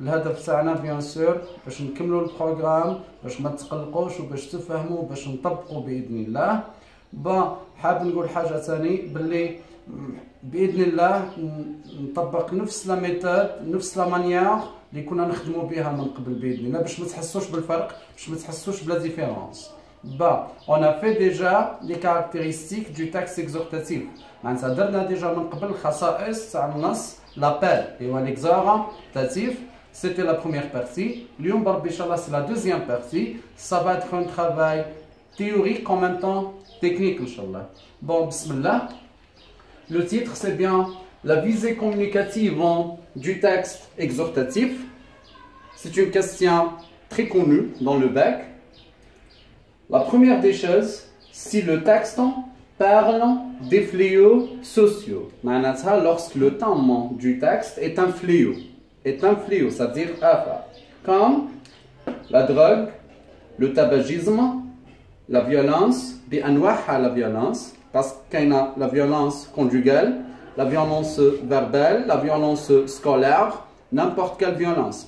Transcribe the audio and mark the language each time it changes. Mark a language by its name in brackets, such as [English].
[Arabic] الهدف تاعنا بيان سور باش نكملوا البروغرام، باش ما تقلقوش وباش تفهموا باش نطبقوا بإذن الله. حاب نقول حاجة ثاني باللي بإذن الله نطبق نفس لا ميثود نفس لا مانيير اللي كنا نخدموا بها من قبل بإذن الله، باش ما تحسوش بالفرق، باش ما تحسوش بلا ديفيرونس. [French] on a fait déjà les caractéristiques du texte exhortatif. [Arabic] معناتها درنا ديجا من قبل الخصائص تاع النص لابيل اللي هو l'exhortatif. [French] C'était la première partie. [Arabic] اليوم بربي ان شاء الله [French] c'est la deuxième partie. Ça va être un travail théorique en même temps technique ان شاء الله. Bon, bismillah. Le titre c'est bien la visée communicative du texte exhortatif. C'est une question très connue dans le bac. La première des choses, si le texte parle des fléaux sociaux, lorsque le thème du texte est un fléau, c'est-à-dire comme la drogue, le tabagisme, la violence, la violence, parce qu'il y a la violence conjugale, la violence verbale, la violence scolaire, n'importe quelle violence.